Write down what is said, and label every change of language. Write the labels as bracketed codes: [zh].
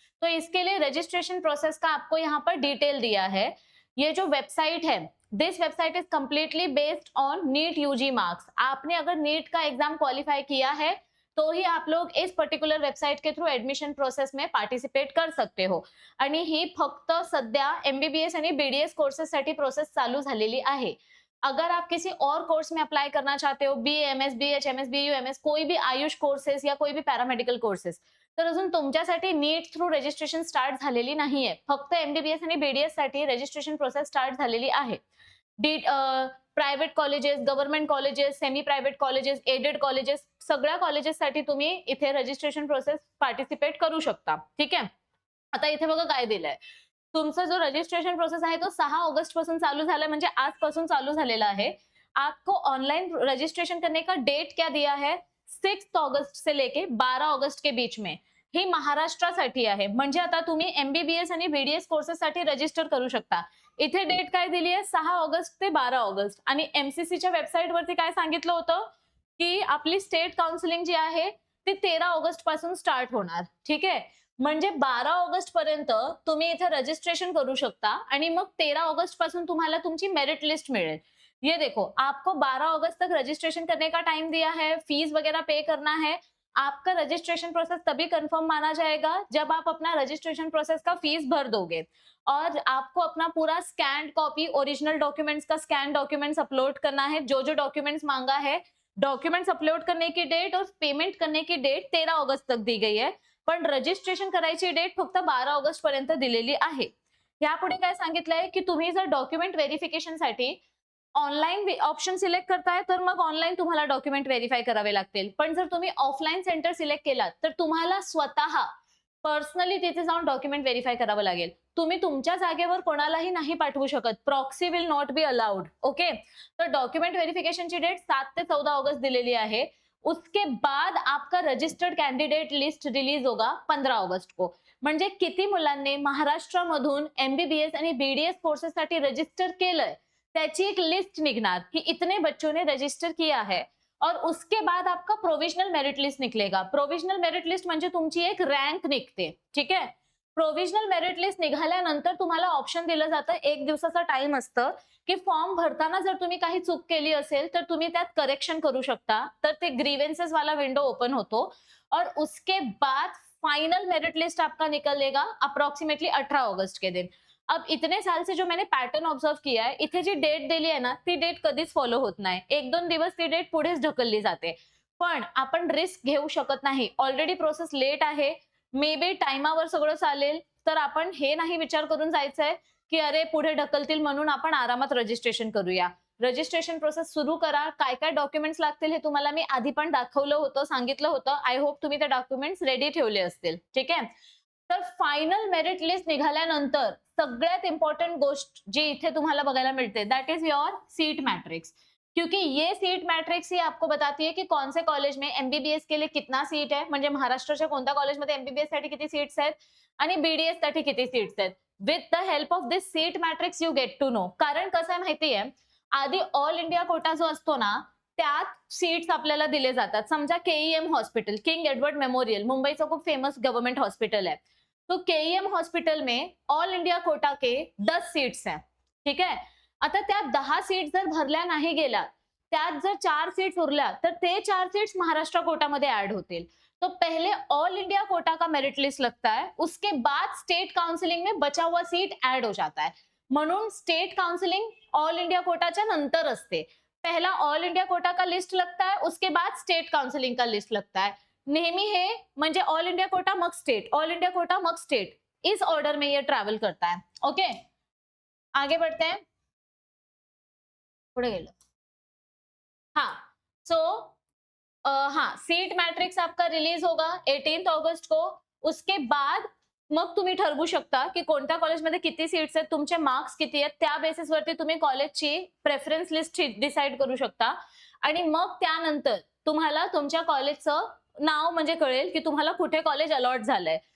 [hi] तो इसके लिए रजिस्ट्रेशन प्रोसेस का आपको यहाँ पर डिटेल दिया है। ये जो वेबसाइट है, [en] This website is completely based on NEET UG marks. [hi] आपने अगर नीट का एग्जाम क्वालिफाई किया है तो ही आप लोग इस पर्टिक्युलर वेबसाइट के थ्रू ऍडमिशन प्रोसेस में पार्टिसिपेट कर सकते हो। [mr] आणि ही फक्त सध्या एमबीबीएस आणि बीडीएस कोर्सेस साठी प्रोसेस चालू झालेली आहे। [hi] अगर आप किसी और कोर्स में अप्लाई करना चाहते हो, बीएमएस, बीएचएमएस, बीयूएमएस, कोई भी आयुष कोर्सेस या कोई भी पैरामेडिकल कोर्सेस, [mr] तर अजून तुमच्यासाठी नीट थ्रू रजिस्ट्रेशन स्टार्ट झालेली नाहीये। फक्त एमबीबीएस आणि बीडीएस साठी रजिस्ट्रेशन प्रोसेस स्टार्ट झालेली आहे। Private colleges, government colleges, semi private colleges, aided colleges, सगळ्या कॉलेजेससाठी तुम्ही इथे रजिस्ट्रेशन प्रोसेस पार्टिसिपेट करू शकता। ठीक आहे, आता इथे बघा काय दिलंय, तुमचा जो रजिस्ट्रेशन प्रोसेस आहे तो 6 अगस्त पासून चालू झाला, म्हणजे आजपासून चालू झालेला आहे। [hi] आपको ऑनलाइन रजिस्ट्रेशन करने का डेट क्या दिया है, 6 अगस्त से लेके 12 अगस्त के बीच में। [mr] ही महाराष्ट्रासाठी आहे, म्हणजे आता तुम्ही एमबीबीएस आणि बीडीएस कोर्सेस साठी रजिस्टर करू शकता। इथे डेट काय दिली आहे, 6 अगस्त ते 12 अगस्त। आणि एमसीसीच्या वेबसाईट वरती काय सांगितलं होतं की आपली स्टेट काउन्सिलिंग जी आहे ती 13 अगस्त पासून स्टार्ट होणार। ठीक आहे, म्हणजे 12 अगस्त पर्यंत तुम्ही इथे रजिस्ट्रेशन करू शकता आणि मग 13 अगस्त पासून तुम्हाला तुमची मेरिट लिस्ट मिळेल। [hi] ये देखो, आपको 12 अगस्त तक रजिस्ट्रेशन करने का टाइम दिया है, फीस वगैरह पे करना है। आपका रजिस्ट्रेशन प्रोसेस तभी कंफर्म माना जाएगा जब आप अपना रजिस्ट्रेशन प्रोसेस का फीस भर दोगे, और आपको अपना पूरा स्कैन कॉपी ओरिजिनल डॉक्यूमेंट्स का स्कैन डॉक्यूमेंट्स अपलोड करना है। जो जो डॉक्यूमेंट्स मांगा है, डॉक्यूमेंट्स अपलोड करने की डेट और पेमेंट करने की डेट 13 अगस्त तक दी गई है, [mr] पण रजिस्ट्रेशन करायची डेट फक्त 12 अगस्त पर्यंत दिलेली आहे। यापुढे काय सांगितलंय की तुम्ही जर डॉक्युमेंट व्हेरिफिकेशनसाठी ऑनलाइन ऑप्शन सिलेक्ट करताय तर मग ऑनलाइन तुम्हाला डॉक्युमेंट व्हेरीफाय करावे लागतील, पण जर तुम्ही ऑफलाइन सेंटर सिलेक्ट केलात तर तुम्हाला स्वतः पर्सनली तिथे जाऊन डॉक्युमेंट व्हेरीफाय करावं लागेल। तुम्ही तुमच्या जागेवर कोणालाही नाही पाठवू शकत, [en] Proxy will not be allowed. [mr] Okay, तर डॉक्युमेंट व्हेरिफिकेशनची डेट 7 ते 14 अगस्त दिलेली आहे। [hi] उसके बाद आपका रजिस्टर्ड कैंडिडेट लिस्ट रिलीज होगा 15 अगस्त को। [mr] म्हणजे किती मुलांनी महाराष्ट्रामधून एमबीबीएस आणि बीडीएस कोर्सेससाठी रजिस्टर केलंय त्याची एक लिस्ट निकणार [hi] कि इतने बच्चों ने रजिस्टर किया है, और उसके बाद आपका प्रोविजनल मेरिट लिस्ट निकलेगा. [mr] प्रोविजनल मेरिट लिस्ट म्हणजे तुमची एक रँक निघते. ठीक आहे. प्रोविजनल मेरिट लिस्ट निघाल्यानंतर तुम्हाला ऑप्शन दिलं जातं, एक दिवसाचा टाइम असतं की फॉर्म भरताना जर तुम्ही काही चूक केली असेल तर तुम्ही त्यात करेक्शन करू शकता. तर ते ग्रीवेंसेस वाला विंडो ओपन होतो [hi] और उसके बाद फाइनल मेरिट लिस्ट आपका निकलेगा अप्रॉक्सिमेटली 18 अगस्त के दिन. अब इतने साल से जो मैंने पैटर्न ऑब्झर्व किया है, [mr] इथे जी डेट दिली आहे ना, ती डेट कधीच फॉलो होत नाही. 1-2 दिवस ती डेट पुढेच ढकलली जाते. पण आपण रिस्क घेऊ शकत नाही. ऑलरेडी प्रोसेस लेट आहे, मे बी टाइमावर सगळं चालेल, तर आपण हे नाही विचार करून जायचंय की अरे पुढे ढकलतील म्हणून आपण आरामात रजिस्ट्रेशन करूया. रजिस्ट्रेशन प्रोसेस सुरू करा. काय काय डॉक्युमेंट्स लागतील हे तुम्हाला मी आधी पण दाखवलं होतं, सांगितलं होतं. आय होप तुम्ही ते डॉक्युमेंट्स रेडी ठेवले असतील. ठीक आहे. तर फायनल मेरिट लिस्ट निघाल्यानंतर सगळ्यात इम्पॉर्टंट गोष्ट जी इथे तुम्हाला बघायला मिळते [en] That is your seat matrix. [hi] क्योंकि ये सीट मैट्रिक्स ही आपको बताती है कि कौन से कॉलेज में एमबीबीएस के लिए कितना सीट है, [mr] म्हणजे महाराष्ट्राच्या कोणत्या कॉलेजमध्ये एमबीबीएस साठी किती सीट्स आहेत [hi] आणि बीडीएस साठी किती सीट्स आहेत. [en] With the help of this seat matrix you get to know. [mr] कारण कसं आहे माहितीये, आधी ऑल इंडिया कोटा जो असतो ना त्यात सीट्स आपल्याला दिले जातात. समजा KEM hospital, king Edward memorial, मुंबईचं खूप फेमस गव्हर्नमेंट हॉस्पिटल है. [hi] तो केईएम हॉस्पिटल में ऑल इंडिया कोटा के 10 सीट्स हैं. ठीक है. [mr] आता त्या 10 सीट जर भरल्या नाही गेल्या, त्यात जर 4 सीट्स उरल्या तर ते 4 सीट्स महाराष्ट्र कोटामध्ये ऍड होतील. [hi] तो पहले ऑल इंडिया कोटा का मेरिट लिस्ट लगता है, उसके बाद स्टेट काउंसिलिंग में बचा हुआ सीट ऐड हो जाता है. [mr] म्हणून स्टेट काउंसिलिंग ऑल इंडिया कोटाच्या नंतर असते. [hi] पहला ऑल इंडिया कोटा का लिस्ट लगता है, उसके बाद स्टेट काउंसिलिंग का लिस्ट लगता है. [mr] नेहमी हे म्हणजे ऑल इंडिया कोटा मग स्टेट, ऑल इंडिया कोटा मग स्टेट, [hi] इस ऑर्डर में ये ट्रैवल करता है. ओके, आगे बढ़ते हैं. [mr] पुढे गेलो. [hi] हाँ, सो हाँ, सीट मैट्रिक्स आपका रिलीज होगा 18 अगस्त को. उसके बाद [mr] मग तुम्ही ठरवू शकता की कोणत्या कॉलेजमध्ये किती सीट्स आहेत, तुमचे मार्क्स किती आहेत, त्या बेसिसवरती तुम्ही कॉलेजची प्रेफरन्स लिस्ट डिसाईड करू शकता. आणि मग त्यानंतर तुम्हाला तुमच्या कॉलेजचं नाव म्हणजे कळेल की तुम्हाला कुठे कॉलेज अलॉट झालंय.